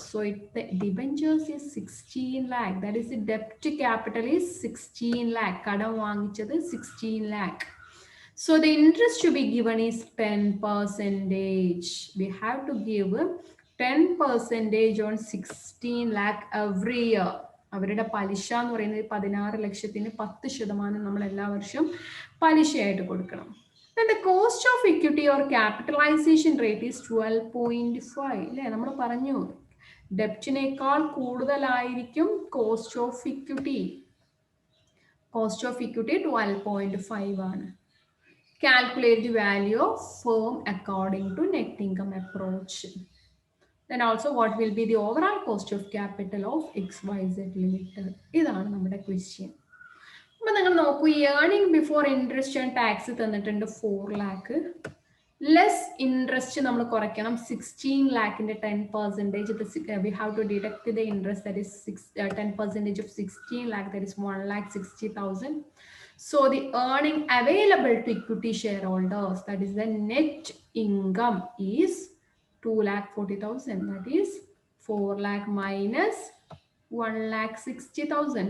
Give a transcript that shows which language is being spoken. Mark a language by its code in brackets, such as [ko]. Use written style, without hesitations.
[en] So the debentures is 16 lakh. That is the debt to capital is 16 lakh. [ml] Kadam vaangichadu [en] 16 lakh. So the interest to be given is 10%. We have to give 10% on 16 lakh every year. [ml] അവരുടെ പലിശ എന്ന് പറയുന്നത് 16,00,000 നമ്മൾ എല്ലാ വർഷവും പലിശയായിട്ട് കൊടുക്കണം. [en] Then the cost of equity or capitalization rate is 12.5. [ml] അല്ലേ, നമ്മൾ പറഞ്ഞു ഡെപ്റ്റിനേക്കാൾ കൂടുതലായിരിക്കും cost of equity. Cost of equity 12.5 ആണ്. [en] Calculate the value of firm according to net income approach. Then also what will be the overall cost of capital of XYZ Limited? [ml] ഇതാണ് നമ്മുടെ question. അപ്പോൾ നിങ്ങൾ നോക്കൂ, ഈ earning before interest and tax തന്നിട്ടുണ്ട് 4 lakh. Less interest നമ്മൾ കുറയ്ക്കണം 16 lakhന്റെ 10%. [en] We have to deduct the interest, that is 10% of 16 lakh, that is 1,60,000. So the earning available to equity shareholders, that is the net income, is 2,40,000. That is 4 lakh minus 1,60,000.